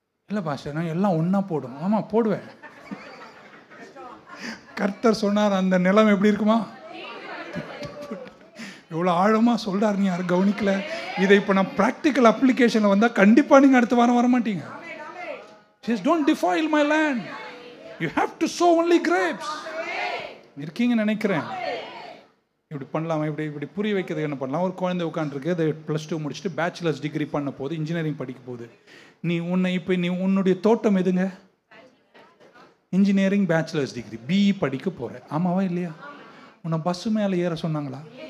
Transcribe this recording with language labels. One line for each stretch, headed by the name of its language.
Tamil: இல்ல பாஸ்டர், நான் எல்லாம் ஒன்னா போடும். ஆமா போடுவேன். கர்த்தர் சொன்னார், அந்த நிலம் எப்படி இருக்குமா? எவ்வளோ ஆழமாக சொல்கிறார், நீ யாரும் கவனிக்கல. இதை இப்போ நான் ப்ராக்டிக்கல் அப்ளிகேஷனில் வந்தால் கண்டிப்பாக நீங்கள் அடுத்த வாரம் வர மாட்டீங்க.
English: Just don't defile my land. You have to sow only grapes.
Tamil: இருக்கீங்கன்னு நினைக்கிறேன். இப்படி பண்ணலாமா? இப்படி புரிய வைக்கிறதுக்கு என்ன பண்ணலாம்? ஒரு குழந்தை உட்காந்துருக்கு, அது +2 முடிச்சுட்டு பேச்சுலர்ஸ் டிகிரி பண்ண போது, இன்ஜினியரிங் படிக்க போகுது. நீ உன்னுடைய தோட்டம் எதுங்க? இன்ஜினியரிங் பேச்சுலர்ஸ் டிகிரி BE படிக்க போகிற, ஆமாவா இல்லையா? உன்னை பஸ்ஸு மேலே ஏற சொன்னாங்களா?